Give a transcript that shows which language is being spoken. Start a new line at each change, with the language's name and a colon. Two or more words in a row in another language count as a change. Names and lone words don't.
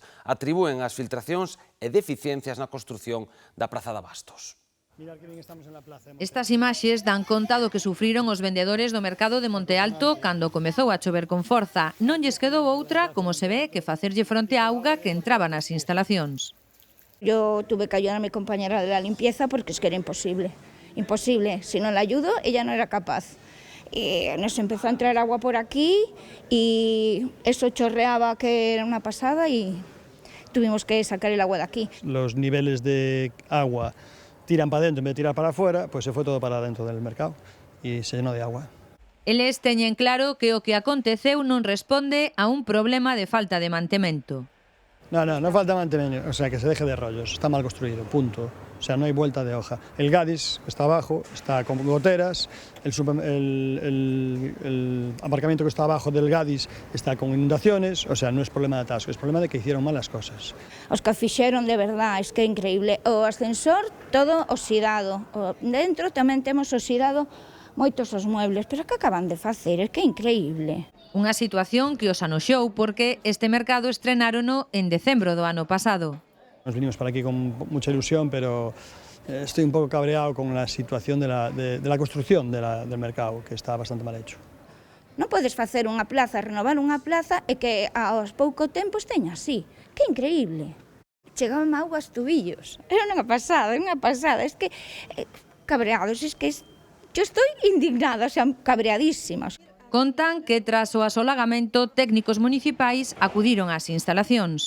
Galician: Atribúen as filtracións e deficiencias na construción da Praza de Abastos. Estas imaxes dan conta do que sufriron os vendedores do mercado de Monte Alto cando comezou a chover con forza. Non lles quedou outra, como se ve, que facerlle fronte á auga que entraba nas instalacións.
Spanish: Yo tuve que ayudar a mi compañera de la limpieza porque es que era imposible. Imposible, si no la ayudo, ella no era capaz. Y nos empezó a entrar agua por aquí y eso chorreaba que era una pasada y tuvimos que sacar el agua de aquí. Los niveles de agua tiran para adentro en vez de tirar para afuera, pues se fue todo para adentro del mercado y se llenó de agua.
Galician: Eles teñen claro que o que aconteceu non responde a un problema de falta de mantemento.
Spanish: No falta mantenimiento, o sea, que se deje de rollos, está mal construido, punto. O sea, no hay vuelta de hoja. El Gadis, que está abajo, está con goteras, el aparcamiento que está abajo del Gadis está con inundaciones, o sea, no es problema de atasco, es problema de que hicieron mal las cosas.
Galician: Os que fixeron de verdad,
Spanish: es que
Galician: é increíble. O ascensor todo oxidado, dentro tamén temos oxidado moitos os muebles, pero que acaban de facer, é que é increíble. Unha situación que os anoxou porque este mercado estrenárono en decembro do ano pasado.
Spanish: Nos vinimos para aquí con mucha ilusión, pero estoy un poco cabreado con la situación de la construcción del mercado, que está bastante mal hecho.
Galician: Non podes facer unha plaza, renovar unha plaza e que aos pouco tempo esteña así. Que increíble. Chegaban auga aos tubillos. Era unha pasada,
Spanish: Es que cabreados, es que yo estoy indignada, o sea, cabreadísimas.
Galician: Contan que tras o asolagamento técnicos municipais acudiron ás instalacións.